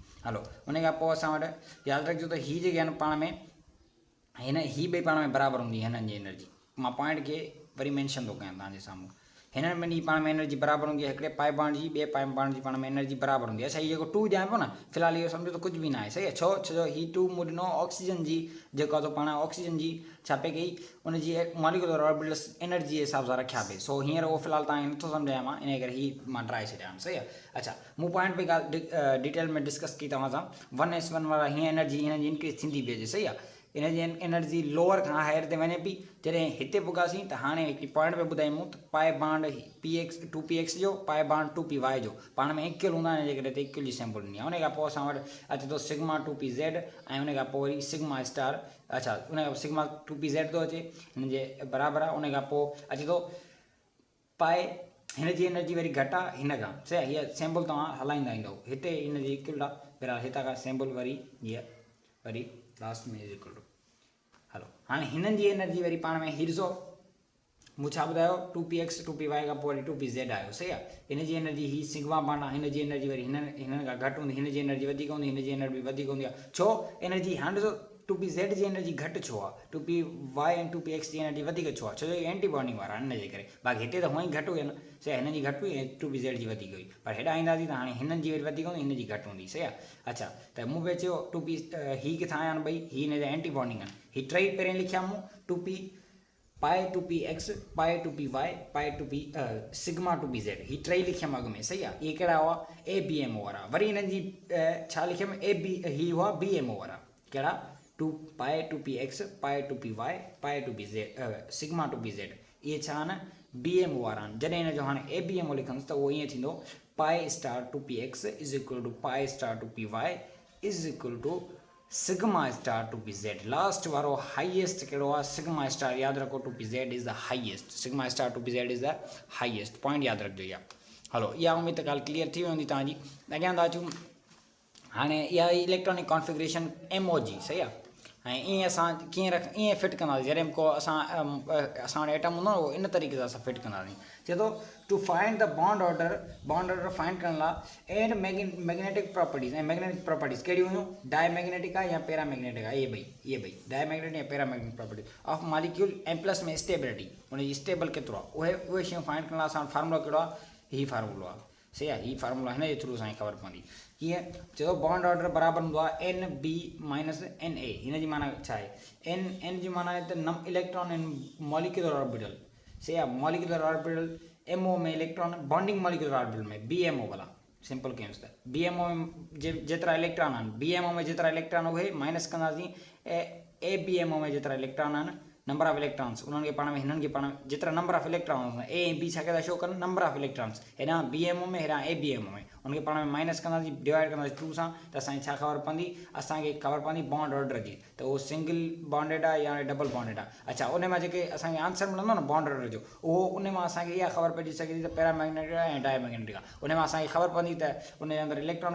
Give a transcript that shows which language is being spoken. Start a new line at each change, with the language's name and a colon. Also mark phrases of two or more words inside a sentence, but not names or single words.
Sindhi: हलो उन खां पोइ असां वटि यादि रखिजो त हीअ जेके आहिनि पाण में हीअ ॿई पाण में बराबरि हूंदी हिननि जी एनर्जी, मां पॉइंट खे वरी मेंशन थो कयां तव्हांजे साम्हूं, हिननि ॿिन्ही पाण में एनर्जी बराबरि हूंदी आहे, हिकिड़े
English: pi bond
Sindhi: जी ॿिए
English: pi bond
Sindhi: जी पाण में एनर्जी बराबरि हूंदी आहे। अच्छा, इहो जेको 2 ॼाणे पियो न, फ़िलहाल इहो सम्झो त कुझु बि न आहे, सही आहे, छो जो हीअ 2 मूं ॾिनो ऑक्सीजन जी, जेको आहे पाण ऑक्सीजन जी छा पे कई, उनजी
English: molecular orbitals
Sindhi: एनर्जी जे हिसाब सां रखिया पे, सो हींअर उहो फ़िलहाल तव्हांखे नथो सम्झायां मां, इन करे हीअ मां ड्राए छॾियां, सही आहे। अच्छा मूं पॉइंट पे ॻाल्हि डिटेल में डिस्कस की तव्हां सां, 1s1 वारा हीअं एनर्जी हिननि जी इंक्रीज़ थींदी पई अचे, सही आहे, इनजी एनर्जी लोअर खां हायर ते वञे पई, जॾहिं हिते पुगासीं त हाणे हिकिड़ी पॉइंट पे ॿुधाई मूं त
English: pi bond
Sindhi: PX 2px जो,
English: pi bond
Sindhi: 2py जो पाण में इक्वल हूंदा आहिनि, जे करे हिते इक्वल जी सैम्पल ॾिनी आहे। उन खां पोइ असां वटि अचे थो सिग्मा 2pz ऐं उन खां पोइ वरी
English: sigma star,
Sindhi: अच्छा उन खां सिग्मा 2pz थो अचे, हिन जे बराबरि आहे। उन खां पोइ अचे थो पाए, हिन जी एनर्जी वरी घटि आहे हिन खां, सही आहे, हीअ सैम्पल तव्हां हलाईंदा ईंदव, हिते हिन जी इक्वल आहे, बराबरि हितां खां सैम्पल वरी हीअ वरी लास्ट में
English: is equal to.
Sindhi: हलो हाणे हिननि जी एनर्जी वरी पाण में हीअ ॾिसो मूं छा ॿुधायो 2px 2py खां पोइ वरी 2pz आयो, सही आहे, हिन जी एनर्जी ही
English: sigma bond
Sindhi: आहे, हिन जी एनर्जी वरी हिननि खां घटि हूंदी, हिन जी एनर्जी वधीक हूंदी, हिन जी एनर्जी वधीक हूंदी आहे, छो एनर्जी हाणे ॾिसो 2pz जी एनर्जी घटि छो आहे, 2py ऐं 2px जी एनर्जी वधीक छो आहे, छो जो
English: anti bonding
Sindhi: वारा आहिनि, हिन जे करे, बाक़ी हिते त हूअं ई घटि हुई न, सही आहे, हिन जी घटि हुई ऐं 2pz जी वधीक हुई, पर हेॾा ईंदासीं त हाणे हिननि जी वरी वधीक हूंदी, हिन जी घटि हूंदी, सही आहे। अच्छा त मूं बि चयो 2p ही किथां आया आहिनि ॿई, ही हिन जा
English: anti bonding
Sindhi: आहिनि, ही टई पहिरियों लिखिया मूं 2p पाए 2px पाए 2py पाए 2p सिग्मा 2pz, ही टई लिखियमि अॻु में, सही आहे, इहे कहिड़ा हुआ ABMO वारा, वरी हिननि जी छा लिखियमि ही हुआ BMO वारा, कहिड़ा 2 पाए 2px पाए 2py पाए 2pz सिग्मा 2pz, इहे छा आहिनि BMO वारा आहिनि। जॾहिं हिन जो हाणे ABMO लिखंदुसि त उहो ईअं थींदो
English: pi star 2px is equal to pi star 2py is equal to sigma star 2pz,
Sindhi: लास्ट वारो हाईएस्ट कहिड़ो आहे
English: sigma star,
Sindhi: यादि रखो
English: 2pz is the highest, sigma star 2pz is the highest,
Sindhi: पॉइंट यादि रखिजो इहा। हलो इहा उम्मीद ॻाल्हि क्लियर थी वेंदी तव्हांजी। अॻियां था अचूं, हाणे इहा
English: electronic configuration MO
Sindhi: जी, सही आहे, ऐं ईअं असां कीअं ईअं फिट कंदासीं, जॾहिं को असां वटि एटम हूंदो न उहो इन तरीक़े सां असां फिट कंदासीं। चए थो
English: to find the bond order
Sindhi: फाइंड करण लाइ
English: and magnetic properties,
Sindhi: ऐं
English: magnetic properties
Sindhi: कहिड़ियूं हुयूं, डायमैग्नेटिक आहे या पैरामैग्नेटिक आहे, इहे ॿई डायमैग्नेटिक या
English: paramagnetic properties of molecule
Sindhi: ऐं प्लस में स्टेबिलिटी, उनजी स्टेबल केतिरो आहे, उहे शयूं फाइंड करण लाइ असां फार्मूला कहिड़ो आहे, हीअ फार्मूलो आहे, सही आहे, हीअ फार्मूला हिन जे थ्रू असांखे ख़बर पवंदी। कीअं चए थो
English: bond order
Sindhi: बराबरि हूंदो आहे
English: NB minus NA,
Sindhi: हिन जी माना छा आहे, N जी माना आहे त
English: electron in molecular orbital,
Sindhi: सही आहे,
English: molecular orbital MO
Sindhi: में
English: electron bonding molecular orbital
Sindhi: में BMO वाला, सिंपल कयूंसि त BMO में जेतिरा इलेक्ट्रॉन आहिनि, BMO में जेतिरा इलेक्ट्रॉन उहे माइनस कंदासीं, ABMO में जेतिरा इलेक्ट्रॉन आहिनि
English: number of electrons
Sindhi: उन्होंने पाण में हिननि खे पाण जेतिरा
English: number of electrons
Sindhi: ए ऐं बी छा कंदा शो कनि
English: number of electrons
Sindhi: हेॾां BMO में हेॾां ABMO में उनखे पाण में माइनस कंदासीं डिवाइड कंदासीं 2 सां त असांखे छा ख़बर पवंदी असांखे ख़बर पवंदी
English: bond order
Sindhi: जी त उहो
English: single bonded
Sindhi: आहे या
English: double bonded
Sindhi: आहे अच्छा उन मां जेके असांखे आंसर मिलंदो न
English: bond order
Sindhi: जो उहो उन मां असांखे इहा ख़बर पइजी सघे थी त पैरामैग्नेटिक आहे ऐं डायमैग्नेटिक आहे उन मां असांखे ख़बर पवंदी त उन जे अंदरि इलेक्ट्रॉन